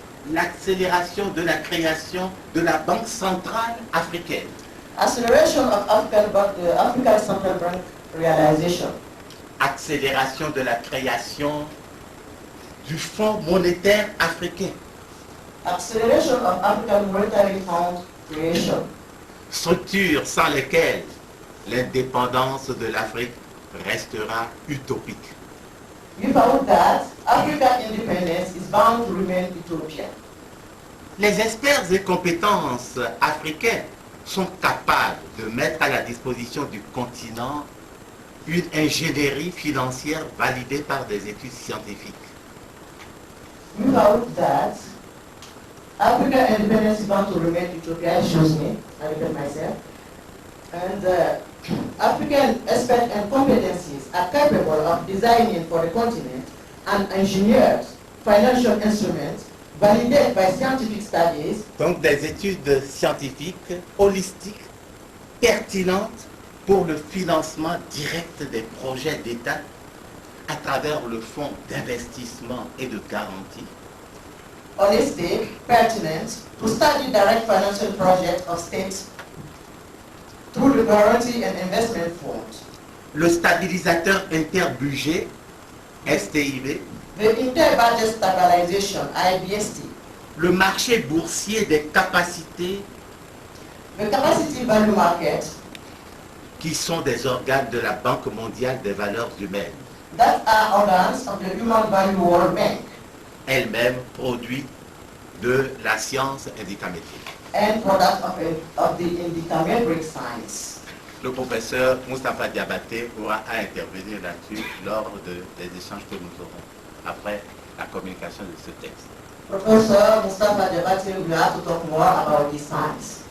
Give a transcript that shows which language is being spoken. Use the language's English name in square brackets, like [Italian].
[French] L'accélération de la création de la Banque centrale africaine, [English] Acceleration of African Central Bank realization. [French] accélération de la création du Fonds monétaire africain, [English] Acceleration of African Monetary Fund creation. [French] structures sans lesquelles l'indépendance de l'Afrique restera utopique. [English] Without that, African independence is bound to remain utopian. [French] Les experts et compétences africains sont capables de mettre à la disposition du continent une ingénierie financière validée par des études scientifiques. [English] Without that, African independence is bound to remain utopia, excuse me, I repeat myself. And African experts and competencies are capable of designing for the continent and engineered financial instruments validated by scientific studies. [French] Donc des études scientifiques, holistiques, pertinentes pour le financement direct des projets d'État à travers le fonds d'investissement et de garantie. [English] Holistic, pertinent, to study direct financial projects of states through the Guarantee and Investment Fund. [French] Le stabilisateur interbudget, STIB. [English] The Inter-Budget Stabilization, IBST. [French] Le marché boursier des capacités, [English] The Capacity Value Market, [French] qui sont des organes de la Banque mondiale des valeurs humaines, [English] that are organs of the Human Value World Bank, [French] elle-même produit de la science indicamétrique. [English] and product of the indicametric science. [French] Le professeur Moustapha Diabaté pourra intervenir là-dessus lors des échanges que nous aurons après la communication de ce texte. [English] Professor Moustapha Diabaté will have to talk more about this science.